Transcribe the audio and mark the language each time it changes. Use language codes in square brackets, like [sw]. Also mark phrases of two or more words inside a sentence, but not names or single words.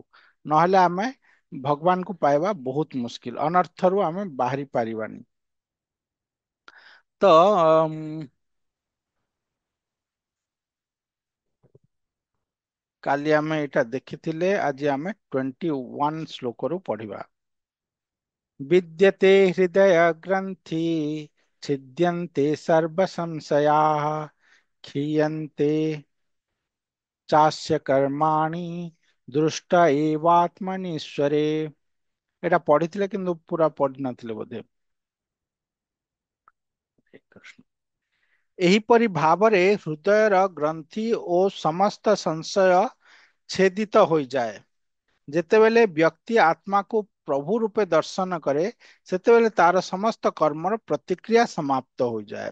[or] ନହେଲେ ଆମେ ଭଗବାନଙ୍କୁ ପାଇବା ବହୁତ ମୁସ୍କିଲ, ଅନର୍ଥରୁ ଆମେ ବାହାରି ପାରିବାନି। ତ କାଲି ଆମେ ଏଇଟା ଦେଖିଥିଲେ, ଆଜି ଆମେ 21 ଶ୍ଲୋକରୁ ପଢିବା। [sa] विद्यते हृदय ग्रंथि छिद्यन्ते सर्व संशयाः क्षीयन्ते चास्य कर्माणि दृष्ट एवात्मनीश्वरे। [or] ଏଟା ପଢିଥିଲେ କିନ୍ତୁ ପୁରା ପଢିନଥିଲେ ବୋଧେ। ହରେ କୃଷ୍ଣ। ଏହିପରି ଭାବରେ ହୃଦୟର ଗ୍ରନ୍ଥି ଓ ସମସ୍ତ ସଂଶୟ ଛେଦିତ ହୋଇଯାଏ। ଯେତେବେଳେ ବ୍ୟକ୍ତି ଆତ୍ମାକୁ ପ୍ରଭୁ ରୂପେ ଦର୍ଶନ କରେ, ସେତେବେଳେ ତାର ସମସ୍ତ କର୍ମର ପ୍ରତିକ୍ରିୟା ସମାପ୍ତ ହୋଇଯାଏ।